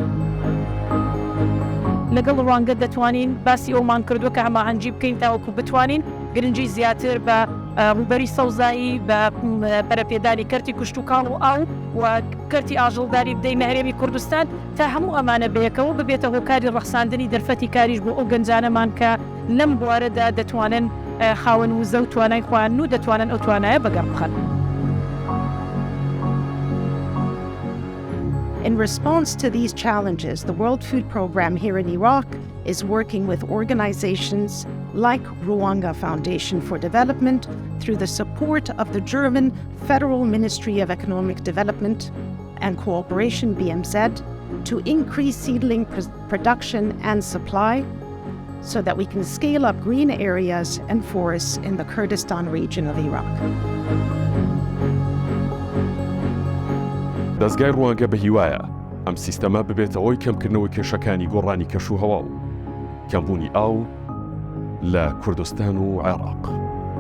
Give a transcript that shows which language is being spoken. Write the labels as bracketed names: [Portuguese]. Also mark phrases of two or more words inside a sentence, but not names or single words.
[Central Kurdish] لەگەڵ ڕوانگە دەتوانین باسی ئەومان کردووە کە هەماهەنگی بکەین تاوەکو بتوانین گرنگی زیاتر بە ڕووبەری سەوزایی بە بەرەپێدانی کەرتی کشتتوکاڵ و ئاو و کەرتی ئاژەڵداری بدەینە هەرێمی کوردستان تا هەموو ئەمانە بەیەکەوە ببێتە هۆکاری ڕەخساندنی دەرفەتی کاریش بۆ ئەو گەنجانەمان کە لەم بوارەدا دەتوانن خاوەن وزە و توانای خۆیان و دەتوانن ئەو توانایە بەگەڕ بخەن. [English] In response to these challenges, the World Food Programme here in Iraq is working with organizations like Rwanga Foundation for Development through the support of the German Federal Ministry of Economic Development and Cooperation, BMZ, to increase seedling production and supply so that we can scale up green areas and forests in the Kurdistan region of Iraq. [Central Kurdish] دەستگای ڕوانگە بە هیوایە ئەم سیستەمە ببێتە ئەوی کەمکردنەوەی کێشەکانی گۆڕانی کەشوهەوا و کەمبوونی ئاو لە کوردستان و عێراق.